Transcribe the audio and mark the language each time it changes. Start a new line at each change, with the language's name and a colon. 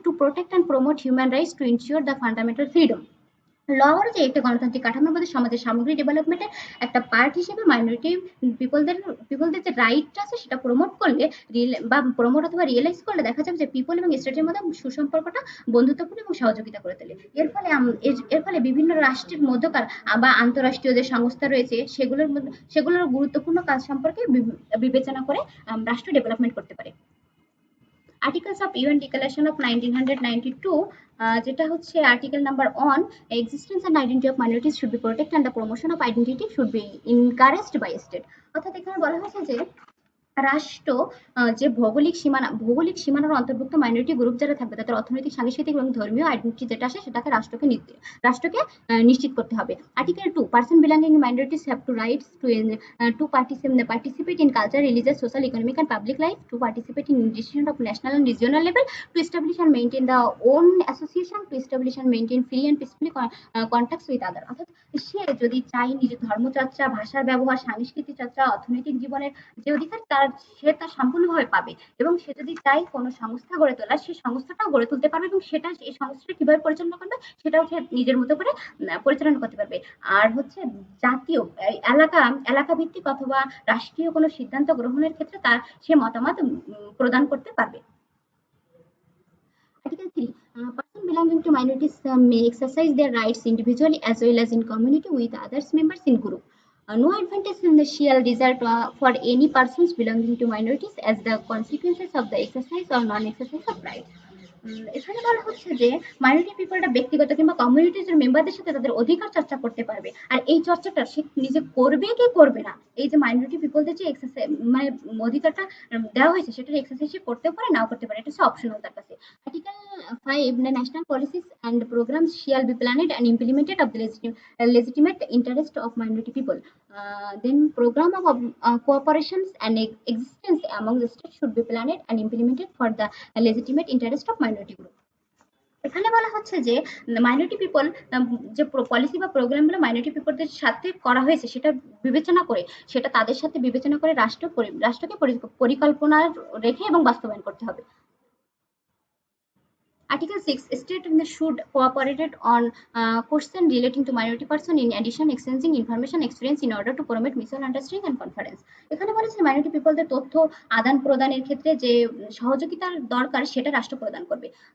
English: To protect and promote human rights, to ensure the fundamental freedom.
Bangla: ল অনুযায়ী একটি গণতান্ত্রিক কাঠামোর সমাজের সামগ্রিক ডেভেলপমেন্টের একটা পার্ট হিসেবে মাইনরিটি পিপলদের যে রাইট আছে সেটা প্রমোট করলে বা প্রমোট অথবা রিয়েলাইজ করলে দেখা যাবে যে পিপল এবং স্টেটের মধ্যে সুসম্পর্কটা বন্ধুত্বপূর্ণ এবং সহযোগিতা করে তোলে। এর ফলে বিভিন্ন রাষ্ট্রের মধ্যকার বা আন্তঃরাষ্ট্রীয় যে সংস্থা রয়েছে সেগুলোর গুরুত্বপূর্ণ কাজ সম্পর্কে বিবেচনা করে রাষ্ট্র ডেভেলপমেন্ট করতে পারে।
English: Articles of UN Declaration of 1992,
Bangla: যেটা হচ্ছে
English: Article number 1, existence and identity of minorities should be protected and the promotion of identity should be encouraged by state.
Bangla: অর্থাৎ এখানে বলা হয়েছে যে রাষ্ট্র যে ভৌগোলিক সীমানার অন্তর্ভুক্ত মাইনরিটি গ্রুপ যারা থাকবে তাদের অর্থনৈতিক, সাংস্কৃতিক এবং ধর্মীয় আইডেন্টিটি যেটা আসে সেটাকে রাষ্ট্রকে নিশ্চিত করতে হবে। Article 2,
English: Person belonging minorities have to rights to participate in culture, religious, social, economic and public life, to participate in decision of national and regional level, to establish and maintain the own association, to establish and maintain free and peaceful contacts with other.
Bangla: অর্থাৎ সে যদি চায় নিজের ধর্মচর্চা, ভাষার ব্যবহার, সাংস্কৃতিক চর্চা, অর্থনৈতিক জীবনের যে অধিকার সে তার সম্পূর্ণভাবে পাবে, এবং সে যদি চায় কোনো সংস্থা গড়ে তোলার সেই সংস্থাটাও গড়ে তুলতে পারবে, এবং এই সংস্থাটা কিভাবে পরিচালনা করবে সেটাও সে নিজের মতো করে পরিচালনা করতে পারবে। আর হচ্ছে জাতীয় এলাকা ভিত্তিক অথবা রাষ্ট্রীয় কোনো সিদ্ধান্ত গ্রহণের ক্ষেত্রে সে মতামত প্রদান করতে পারবে।
English: Article 3, person belonging to minorities may exercise their rights individually as well as in community with others members in group. No advantage shall result for any persons belonging to minorities as the consequences of the exercise or non-exercise of rights.
Bangla: এখানে বলা হচ্ছে যে minority পিপলরা ব্যক্তিগত কিংবা কমিউনিটির মেম্বারদের সাথে তাদের অধিকার চর্চা করতে পারবে, আর এই চর্চাটা সে নিজে করবে কি করবে না, এই যে মাইনরিটি পিপলদের যে এক্সারসাইজ মানে অধিকারটা দেওয়া হয়েছে সেটার এক্সারসাইজ সে করতেও পারে নাও করতে পারে, এটা হচ্ছে অপশনাল তার কাছে।
English: Article 5, the national policies and programs shall be planned and implemented of the legitimate interest of minority people. Then program of cooperations and existence among the states should be planned and implemented for the legitimate interest of minority group.
Bangla: এখানে বলা হচ্ছে যে minority people যে policy বা প্রোগ্রামগুলো minority পিপলদের সাথে করা হয়েছে সেটা বিবেচনা করে, সেটা তাদের সাথে বিবেচনা করে রাষ্ট্রকে পরিকল্পনা রেখে এবং বাস্তবায়ন করতে হবে।
English: Article 6, state should cooperate on question relating to minority person in addition exchanging information experience in order to promote mutual understanding and conference.
Bangla: এখানে বলেছে মাইনরিটি পিপলদের তথ্য আদান প্রদানের ক্ষেত্রে যে সহযোগিতার দরকার সেটা রাষ্ট্র প্রদান করবে।